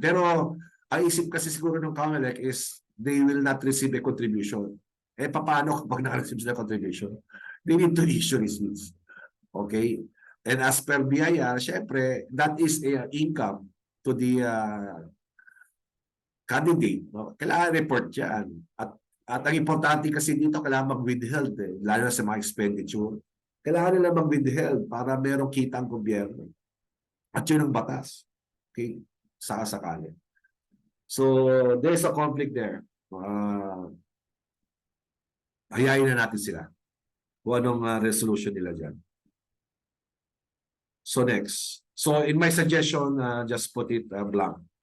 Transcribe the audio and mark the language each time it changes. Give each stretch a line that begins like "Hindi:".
Filipino: Pero ang isip kasi siguro ng
English: COMELEC is they will not receive a contribution.
Filipino: Paano kapag naka-receive sila contribution?
English: They need to issue receipts. Okay? And as per BIR, syempre, that is a income to the candidate.
Filipino: No? Kailangan report yan. At ang importante kasi dito, kailangan mag-withheld. Lalo na sa mga expenditure. Kailangan nila mag-withheld para merong kita ang gobyerno. At yun ang batas. Okay? Sakasakali.
English: So, there's a conflict there.
Filipino: Hayain na natin sila. Kung anong resolution nila dyan.
English: So, next. So, in my suggestion, just put it blank.